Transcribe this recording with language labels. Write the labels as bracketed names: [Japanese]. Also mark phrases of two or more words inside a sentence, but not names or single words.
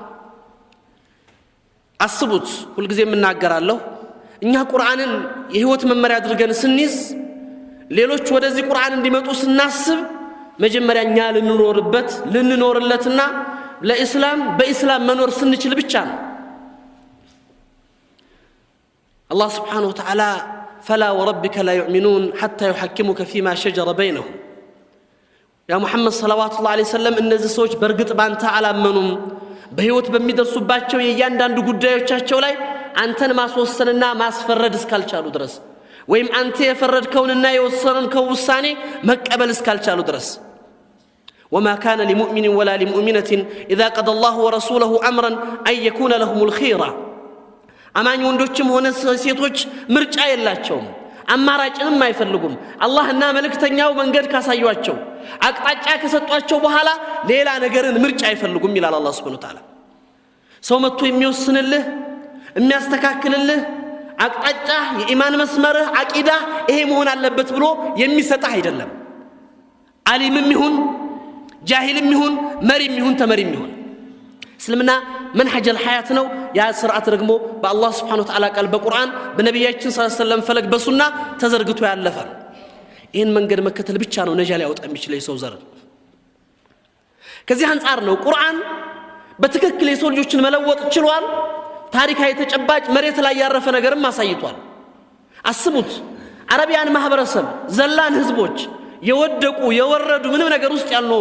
[Amharic] አስቡት ሁልጊዜ የምናገራለሁ እኛ ቁርአንን የህይወት መመሪያ አድርገን ስንይዝ ሌሎች ወደዚህ ቁርአን እንዲመጡ ስናስብ መጀመሪያ እኛ ልንኖርለትና ለኢስላም በኢስላም መኖር ስንችል ብቻ ነው [Arabic] الله سبحانه وتعالى فلا وربك لا يؤمنون حتى يحكموك فيما شجر بينهم يا محمد صلوات الله عليه وسلم [Amharic] እነዚህ ሰዎች በርግጥ ባንተ አላመኑም በህይወት በሚደርሱባቸው የእያንዳንዱ ጉዳዮቻቸው ላይ አንተን ማስወሰንና ማስፈረድ እስካልቻሉ ድረስ ወይም አንተ የፈረድከውንና የወሰንከው ውሳኔ መቀበል እስካልቻሉ ድረስ [Arabic] وما كان لمؤمن ولا لمؤمنة إذا قضى الله ورسوله أمرا أن يكون لهم الخيرة [Amharic] አማኝ ወንዶችም ሆነ ሴቶች ምርጫ የላቸውም አማራጭንም አይፈልጉም አላህና መልእክተኛው መንገድ ካሳዩአቸው አቅጣጫ ከሰጧቸው በኋላ ሌላ ነገርን ምርጫ አይፈልጉም ይላል አላህ [Arabic] سبحانه وتعالى [Amharic] ሰው መጥቶ የሚወስንልህ የሚያስተካክልልህ አቅጣጫ የኢማን መስመርህ አቂዳ ይሄ መሆን አለበት ብሎ የሚሰጣህ አይደለም ዓሊምም ይሁን ጃሂልም ይሁን መሪም ይሁን ተመሪም ይሁን እስልምና [Arabic] منهج الحياة [Amharic] ነው ያ ስርዓት ደግሞ በአላህ [Arabic] سبحانه وتعالى [Amharic] ቃል በቁርአን በነብያችን [Arabic] صلى الله عليه وسلم [Amharic] ፈለግ በሱና ተዘርግቶ ያለፈ ይሄን መንገድ መከተል ብቻ ነው ነጃ ሊያወጣ የሚችለው የሰው ዘር ከዚህ አንፃር ነው ቁርአን በትክክል የሰው ልጆችን መለወጥ ችሏል ታሪካዊ ተጨባጭ መሬት ላይ ያረፈ ነገርም አሳይቷል አስቡት አረቢያን ማህበረሰብ ዘላን ህዝቦች የወደቁ የወረዱ ምንም ነገር ውስጥ ያልኖሩ